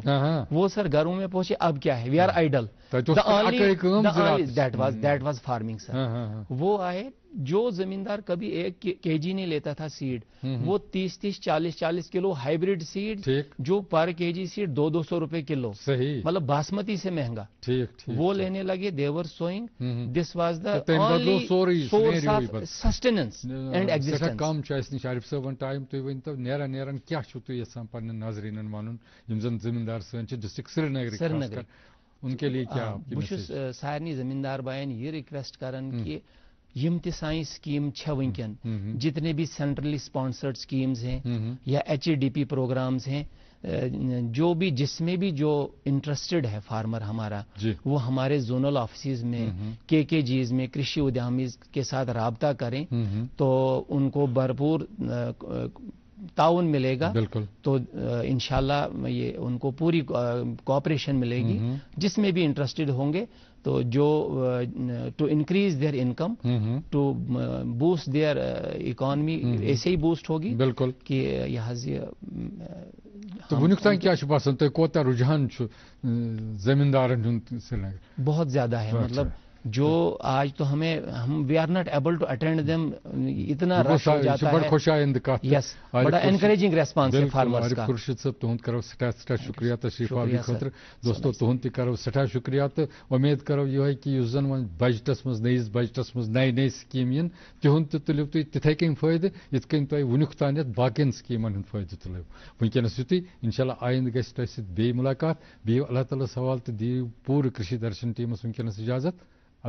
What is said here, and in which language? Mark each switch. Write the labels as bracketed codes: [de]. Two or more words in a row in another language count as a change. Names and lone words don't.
[ur] وہ سر گھروں میں پہنچے. اب کیا ہے؟ [en] we are idle. that was farming sir. [ur] وہ آئے جو زمیندار کبھی 1 kg نہیں لیتا تھا سیڈ وہ 30 40 کلو [en] hybrid seed [ur] جو [en] per kg seed [ur] 200 روپے کلو. صحیح. مطلب باسمتی سے مہنگا وہ لینے لگے. دیور سوئنگ. [en] this was the source of sustenance and existence. [ks] کم نش عارف صاحب ٹائم تھی ورنتو نیران کیا تھی یژھان پنن ناظرینن ونن یم زن زمیندار سن ڈسٹرکٹ سرینگر [ur] ان کے لیے کیا؟ بہت سارے [ks] زمیندار بائن یہ ریکویسٹ کران کہ یم تہ سائن سکیم ونکن [ur] جتنے بھی [en] centrally sponsored schemes [ur] ہیں یا [en] HADP programmes [ur] ہیں جو بھی جس میں بھی جو انٹرسٹڈ ہے فارمر ہمارا وہ ہمارے [en] zonal offices [ur] میں KKGs میں کرشی ادیامز کے ساتھ رابطہ کریں تو ان کو بھرپور تعاون ملے گا. بالکل. تو انشاءاللہ یہ ان کو پوری کوآپریشن ملے گی جس میں بھی انٹرسٹڈ ہوں گے. تو جو [en] to increase their income to boost their economy [ur] ایسے ہی بوسٹ ہوگی. بالکل. کہ یہ [ks] تو ونیک تام کیا باسان تہ کوتا رجحان زمیندارن ہند؟ [ur] بہت زیادہ ہے. مطلب جو آج تو ہم [en] we are not able to attend them. [ur] اتنا رش ہو جاتا ہے. [ks] خوش آئند کت. [ur] یس بڑا [en] encouraging response [ur] ہے فارمرز کا. [ks] خورشید صاحب تہند کرو سٹھا شکریہ تشریف آوری خاطر. دوستو تہند تہ کرو سٹھا شکریہ تو امید کرو یہ کہ اس زن ون بجٹس مز نئیس بجٹس مز نئی سکیم ین تہند تہ تلو تھی تتھے کن فائدہ یت کن تہ ونیک تانیت باقین سکیمن ہند فائدہ تلو. ونکس یتھی انشاءاللہ آئند گژھِ تۄہہِ سۭتۍ بیٚیہِ ملاقات. بِہِو اللہ تعالیٰ حوالہٕ تہٕ دِیِو پوٗرٕ کٔشیٖر درشن ٹیٖمس ونکس اجازت.